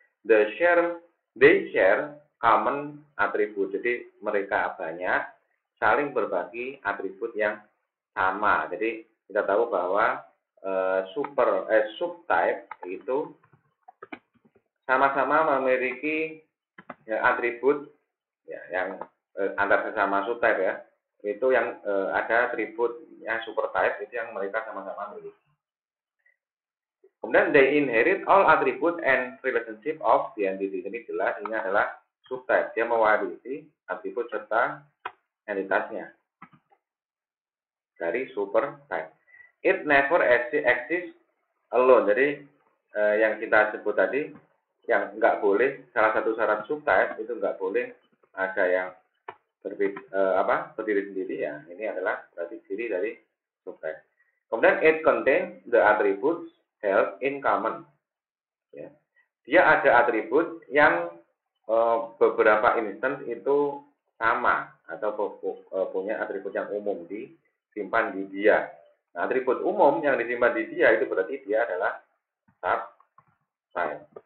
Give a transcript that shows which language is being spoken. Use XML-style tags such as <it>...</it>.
<en>They share common attribute.</en> <id>Jadi mereka banyak saling berbagi atribut yang sama. Jadi kita tahu bahwa subtype itu sama-sama memiliki atribut ya, yang antar sesama subtype ya, itu yang ada atributnya supertype itu yang mereka sama-sama miliki. Kemudian</id> <en>they inherit all attribute and relationship of the entity.</en> <id>Ini jelas ini adalah subtype, dia mewarisi atribut serta entitasnya dari supertype.</id> <en>It never exists alone.</en> <id>Jadi yang kita sebut tadi, yang nggak boleh, salah satu syarat subtype itu nggak boleh ada yang berdiri sendiri ya. Ini adalah berarti ciri dari subtype. Kemudian</id> <en>it contains the attributes held in common.</en> <id>Ya. Dia ada atribut yang beberapa instance itu sama atau punya atribut yang umum disimpan di dia. Nah, atribut umum yang disimpan di dia itu berarti dia adalah subtype.</id>